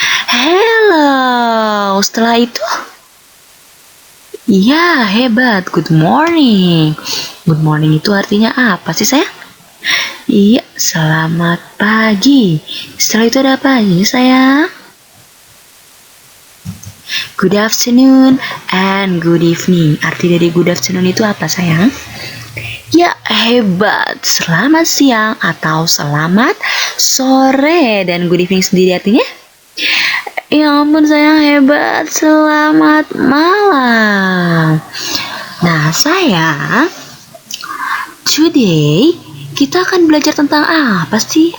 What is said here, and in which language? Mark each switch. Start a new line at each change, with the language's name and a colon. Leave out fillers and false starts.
Indonesian: Hello. Setelah itu, ya, hebat.
English: Good morning. Good morning
Indonesian: itu artinya apa sih sayang? Iya, selamat pagi. Setelah itu ada apa lagi sayang?
English: Good afternoon and good evening.
Indonesian: Arti dari good afternoon itu apa sayang? Ya, hebat. Selamat siang atau selamat sore. Dan good evening sendiri artinya? Ya ampun sayang, hebat. Selamat malam. Nah sayang, today kita akan belajar tentang apa sih?